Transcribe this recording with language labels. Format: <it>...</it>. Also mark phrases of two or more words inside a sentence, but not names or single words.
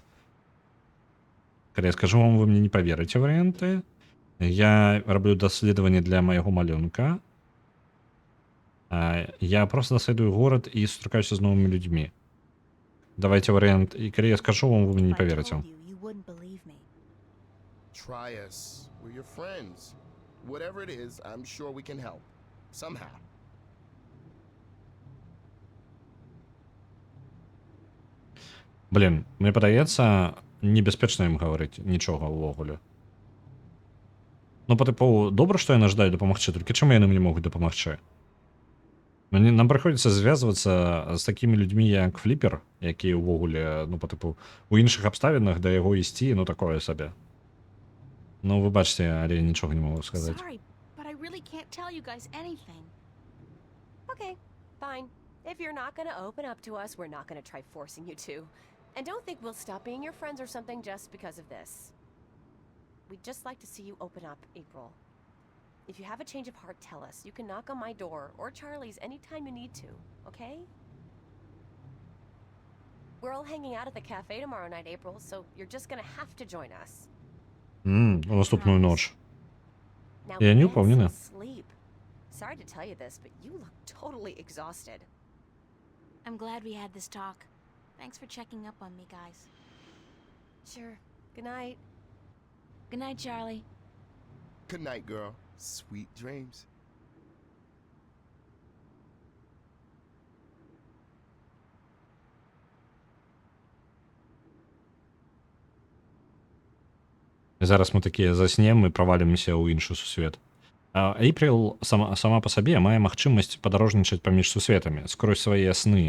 <be>Калі я скажу вам, вы мне не паверыце варыянты. Я раблю даследаванне для майго малюнка. Я просто даследую горад і сустракаюся з новымі людзьмі. Давайте варыянт, і калі я скажу вам, вы мне не</be> <en>If I</en> <be>паверыце.</be> <en>told you, you wouldn't believe me. Try us. We're your friends. Whatever it is, I'm sure we can help. Somehow.</en> <be>Блін, мне падаецца, небяспечна ім гаварыць нічога ўвогуле. Па тыпу, добра, што яны жадаюць дапамагчы, толькі чаму яны мне могуць дапамагчы? Нам прыходзіцца звязвацца з такімі людзьмі, як Фліпер, які ўвогуле, па тыпу, у іншых абставінах да яго ісці, такое сабе. Вы бачыце, але я нічога не магу сказаць.</be> <en>Sorry, but I really can't tell you guys anything. Okay, fine. If you're not gonna open up to us, we're not gonna try forcing you to. And don't think we'll stop being your friends or something just because of this. We'd just like to see you open up, April. If you have a change of heart, tell us. You can knock on my door or Charlie's anytime you need to, okay? We're all hanging out at the cafe tomorrow night, April, so you're just gonna have to join us.</en> <be>У наступную ноч.</be> <en>Now</en> <be>Я не</be> <en>get</en> <be>упомнена.</be> <en>some sleep. Sorry to tell you this, but you look totally exhausted. I'm glad we had this talk. Thanks for checking up on me, guys. Sure. Good night. Good night, Charlie. Good night, girl. Sweet dreams.</en> <be>Зараз мы такія заснем і правалімся ў іншы сусвет. Эйприл сама па сабе мае магчымасць падарожнічаць паміж сусветамі скрозь свае сны.</be>